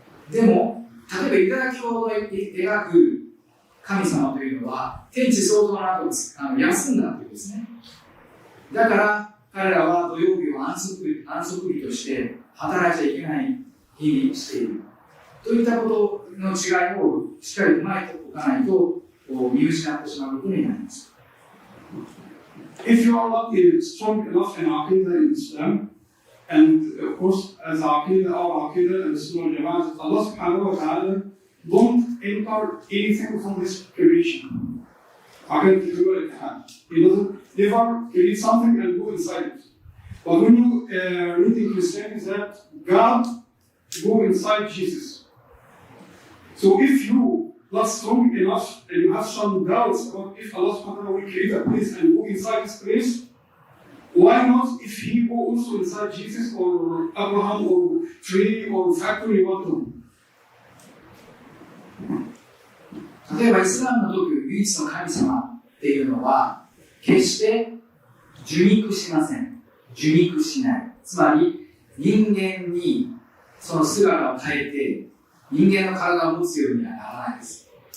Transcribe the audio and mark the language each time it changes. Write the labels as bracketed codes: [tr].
[ja] でも、例えばユダヤ教を描く神様というのは天地創造の後休んだというですね。だから彼らは土曜日を安息日として働いちゃいけない日にしているといったことの違いをしっかり踏まえておかないと見失ってしまうことになります。 [en] If you are not strong enough in Aqidah in Islam, and of course as Aqidah, our Aqidah and the Sunnah Jama'at, Allah subhanahu wa ta'ala don't enter anything from this creation. He doesn't never create something and go inside it. But when you read in Christianity that God go inside Jesus. So if you not strong enough and you have some doubts about if Allah subhanahu wa ta'ala will create a place and go inside this place, why not if he go also inside Jesus or Abraham or tree or factory water? [ja] 例えばイスラムの説く唯一の神様っていうのは決して受肉しません。受肉しない。つまり人間にその姿を変えて人間の体を持つようにはならないです。